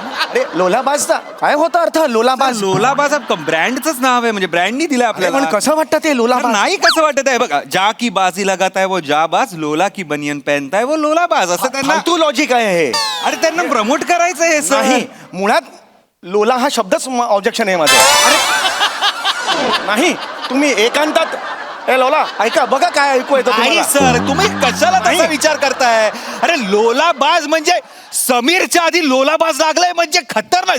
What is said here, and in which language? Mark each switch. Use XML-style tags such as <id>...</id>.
<mr>अरे लोलाबाजचा काय होता अर्थ? लोलाबाज ब्रँडच नाव आहे म्हणजे ब्रँडनी दिलंय अरे आपल्याला. पण कसं वाटतं ते लोलाबाज? नाही कसं वाटत आहे बघा.</mr> <hi>जा की बाजी लगाता है वो जाबाज, लोला की बनियन पहनता है वो लोलाबाज.</hi> <mr>असं त्यांना. फालतू लॉजिक आहे हे. अरे त्यांना प्रमोट करायचं हे सर. नाही मुळात लोला हा शब्दच ऑब्जेक्शन आहे माझं. अरे नाही तुम्ही एकांतात ए लोला ऐका बघा काय ऐकू येतं नाही तुम्हाला. सर तुम्ही कशाला तसा नाही. विचार करताय अरे लोलाबाज म्हणजे समीरच्या आधी लोलाबाज लागलाय म्हणजे खतरनाक</mr>